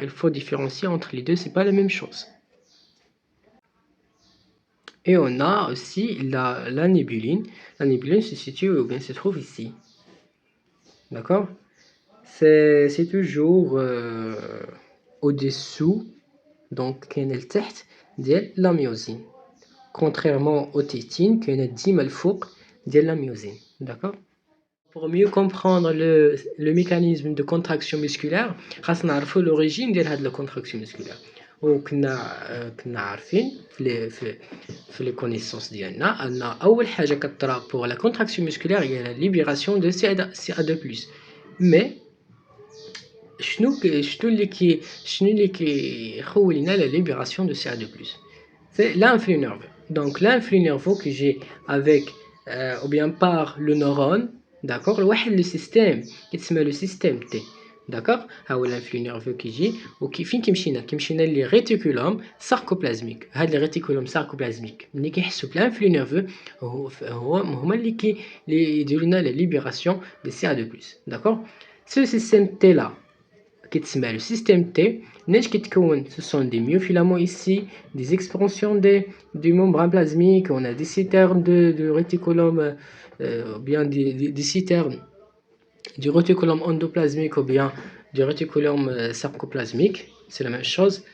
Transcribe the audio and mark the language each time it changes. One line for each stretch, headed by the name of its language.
French: Il faut différencier entre les deux, c'est pas la même chose. Et on a aussi la nébuline. La nébuline se situe ou bien se trouve ici. D'accord? C'est toujours au-dessous
Arabic: دونك كاين لتحت ديال لا ميوزين
French: contrairement au tétine
Arabic: كاينه ديما الفوق ديال لا ميوزين.
French: d'accord. Pour mieux comprendre le mécanisme de contraction musculaire
Arabic: خاصنا نعرفوا
French: l'origine ديال هاد la contraction musculaire.
Arabic: وكنا عارفين في les connaissances ديالنا ان اول حاجه كطرا
French: pour la contraction musculaire
Arabic: هي
French: la libération de CA2+. mais
Arabic: شنو اللي كيخول لنا
French: la libération de CA2+, c'est l'influx nerveux. donc l'influx nerveux que j'ai avec ou bien par le neurone. d'accord. واحد le système كيتسمى le système T. d'accord.
Arabic: ها هو
French: l'influx nerveux
Arabic: كيجي وكيفين كيمشينا لي
French: réticulum sarcoplasmique.
Arabic: هاد لي réticulum sarcoplasmique ملي كيحسوا بالانفلux nerveux هما اللي يديروا لنا
French: la libération de CA2+. d'accord. ce système T là كيتسمى le système T.
Arabic: مناش كيتكون؟
French: ce sont des myofilaments ici, des expansions du membrane plasmique, on a des citernes de réticulum ou bien des citernes du réticulum endoplasmique ou bien du réticulum sarcoplasmique, c'est la même chose.